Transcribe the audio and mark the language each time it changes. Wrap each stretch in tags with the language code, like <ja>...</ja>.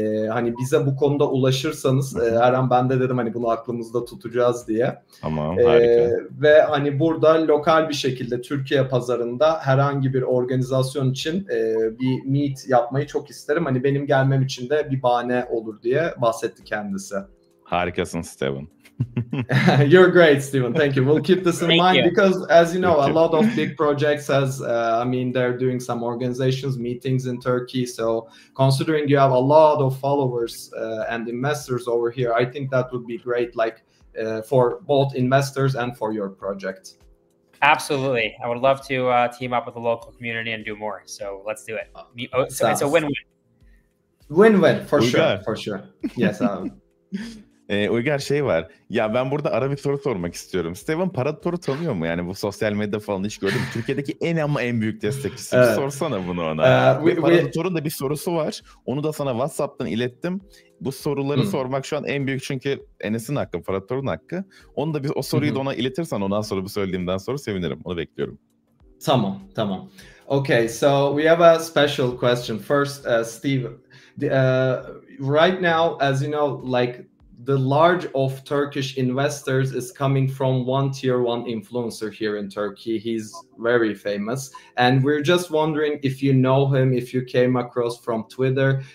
<tr>Hani bize bu konuda ulaşırsanız her an ben de dedim hani bunu aklımızda tutacağız diye. Tamam, harika. Ve hani burada lokal bir şekilde Türkiye pazarında herhangi bir organizasyon için bir meet yapmayı çok isterim. Hani benim gelmem için de bir bahane olur diye bahsetti kendisi. Harikasın Steven.</tr> <en>You're great, Steven. Thank you. We'll keep this in mind because, as you know, a lot of big projects I mean, they're doing some organizations, meetings in Turkey. So considering you have a lot of followers and investors over here, I think that would be great, like for both investors and for your project. Absolutely. I would love to team up with the local community and do more. So let's do it. So it's a win-win. Win-win, for sure. For sure. Yes.</en> <tr>Uygar şey var. Ya ben burada ara bir soru sormak istiyorum. Steven Parator'u tanıyor mu? Yani bu sosyal medya falan hiç gördün mü? Türkiye'deki en büyük destekçisi. Bir sorsana bunu ona. Parator'un da bir sorusu var. Onu da sana WhatsApp'tan ilettim. Bu soruları sormak şu an en büyük, çünkü Enes'in hakkı, Parator'un hakkı. Onu da o soruyu da ona iletirsen ondan sonra bu söylediğimden sonra sevinirim. Onu bekliyorum. Tamam.</tr> <en>Okay, so we have a special question. First, Steve, right now, as you know, like the large of Turkish investors is coming from one tier 1 influencer here in Turkey. He's very famous. And we're just wondering if you know him, if you came across from Twitter.</en>